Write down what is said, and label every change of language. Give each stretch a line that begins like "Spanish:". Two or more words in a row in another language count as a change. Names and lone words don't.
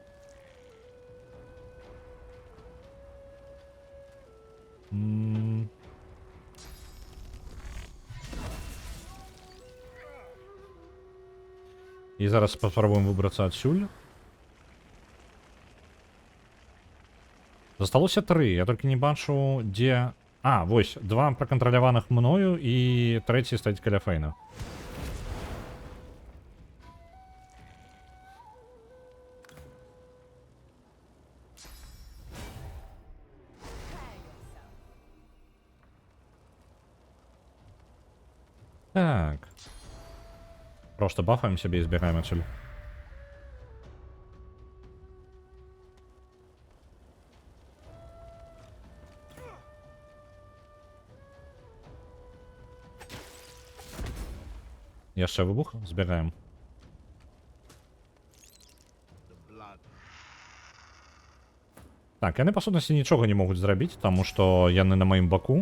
Belarusian: І зараз паспрабуем выбрацца адсюль. Засталося 3, я толькі не бачу, дзе... А, вось, 2 пракантраляваных мною і 3 стаіць каля Фейна. Так.
Russian: Просто бафаем себе и избегаем отсюда.
Belarusian: Яшчэ выбух, збегаем. Так, яны, па сутнасці, нічога не могуць зрабіць, таму што яны на маім баку.